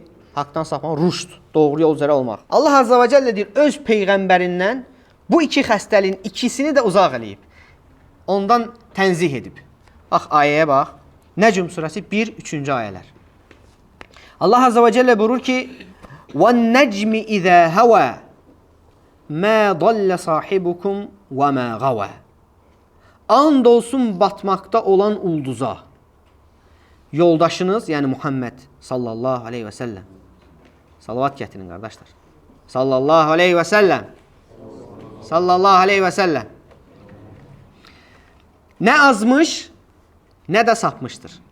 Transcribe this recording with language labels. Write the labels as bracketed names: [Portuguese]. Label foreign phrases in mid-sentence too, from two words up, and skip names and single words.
[Azerbaijani] Haqdan sapmaq, rüşd, doğru yol üzrə olmaq. Allah [Arabic] عز وجل [Azerbaijani] deyir, öz peyğəmbərindən bu 2 xəstəliyin ikisini də uzaq eləyib. Ondan tənzih edib. Bax, ayəyə bax. Nəcm surəsi 1-3-cü ayələr. Allah [Arabic] عز وجل [Azerbaijani] buyurur ki, [Arabic] وَالنَّجْمِ إِذَا هَوَى مَا ضَلَّ صَاحِبُكُمْ وَمَا غَوَى. [Azerbaijani] And olsun batmakta olan ulduza. Yoldaşınız, yəni Muhammed [Arabic] صلى الله عليه وسلم. [Azerbaijani] Salavat gətirin, qardaşlar. [Arabic] صلى الله عليه وسلم. صلى الله عليه وسلم. [Azerbaijani] Nə azmış, nə də sapmışdır.